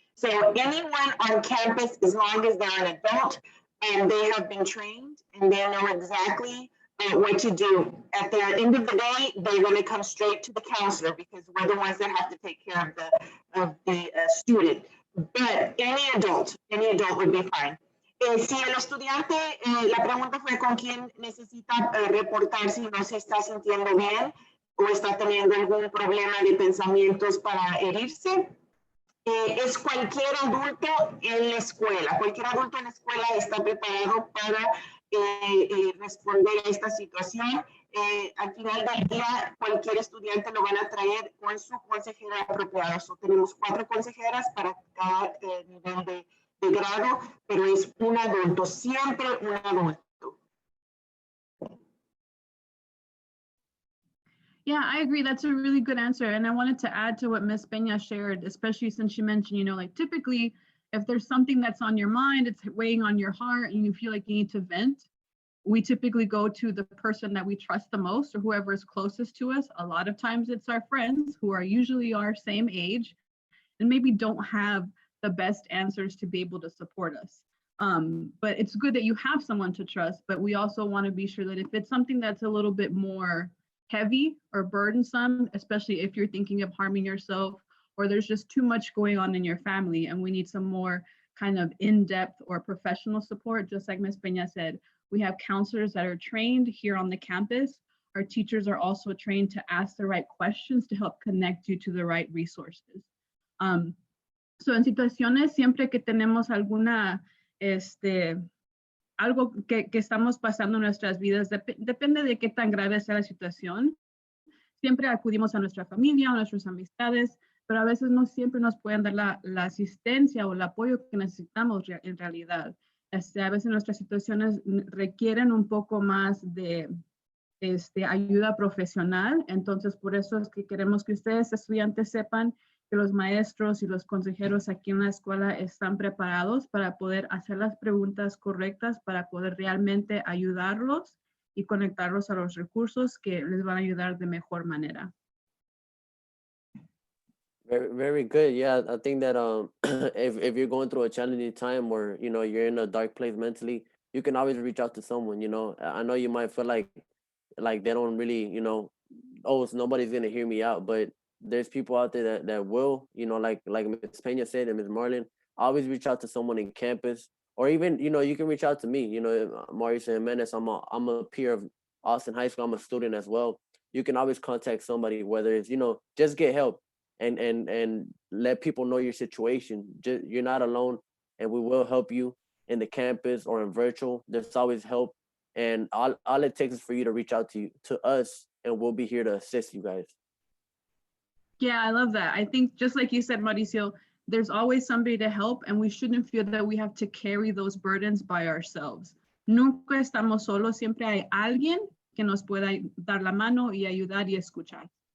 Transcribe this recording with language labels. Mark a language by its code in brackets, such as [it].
[en] So anyone on campus, as long as they're an adult and they have been trained and they know exactly what to do, at the end of the day, they're going to come straight to the counselor because we're the ones that have to take care of the student. But any adult would be fine. [es] Si el estudiante, la pregunta fue con quién necesita reportar si no se está sintiendo bien o está teniendo algún problema de pensamientos para herirse, es cualquier adulto en la escuela. Cualquier adulto en la escuela está preparado para responder a esta situación. Al final del día, cualquier estudiante lo van a traer con su consejera apropiada. So, tenemos 4 consejeras para cada nivel de grado, pero es un adulto, siempre un adulto. [en] Yeah, I agree. That's a really good answer. And I wanted to add to what Ms. Peña shared, especially since she mentioned, like typically, if there's something that's on your mind, it's weighing on your heart and you feel like you need to vent, we typically go to the person that we trust the most or whoever is closest to us. A lot of times it's our friends who are usually our same age and maybe don't have the best answers to be able to support us. But it's good that you have someone to trust, but we also want to be sure that if it's something that's a little bit more heavy or burdensome, especially if you're thinking of harming yourself or there's just too much going on in your family and we need some more kind of in-depth or professional support, just like Ms. Peña said, we have counselors that are trained here on the campus. Our teachers are also trained to ask the right questions to help connect you to the right resources. [es] So en situaciones siempre que tenemos alguna, algo que estamos pasando en nuestras vidas, depende de qué tan grave sea la situación. Siempre acudimos a nuestra familia o a nuestras amistades, pero a veces no siempre nos pueden dar la asistencia o el apoyo que necesitamos en realidad. A veces nuestras situaciones requieren un poco más de ayuda profesional, entonces por eso es que queremos que ustedes, estudiantes, sepan que los maestros y los consejeros aquí en la escuela están preparados para poder hacer las preguntas correctas, para poder realmente ayudarlos y conectarlos a los recursos que les van a ayudar de mejor manera. [en] Very, very good. Yeah, I think that if you're going through a challenging time or you're in a dark place mentally, you can always reach out to someone. I know you might feel like they don't really oh, so nobody's gonna hear me out, but there's people out there that will, like Ms. Pena said and Ms. Marlin, always reach out to someone in campus, or even, you can reach out to me, Maurice Jimenez, I'm a peer of Austin High School, I'm a student as well. You can always contact somebody, whether it's, just get help and let people know your situation. You're not alone, and we will help you in the campus or in virtual. There's always help, and all it takes is for you to reach out to us, and we'll be here to assist you guys. Yeah, I love that. I think just like you said, Mauricio, there's always somebody to help and we shouldn't feel that we have to carry those burdens by ourselves. [es] Nunca estamos solos, siempre hay alguien que nos pueda dar la mano y ayudar y escuchar.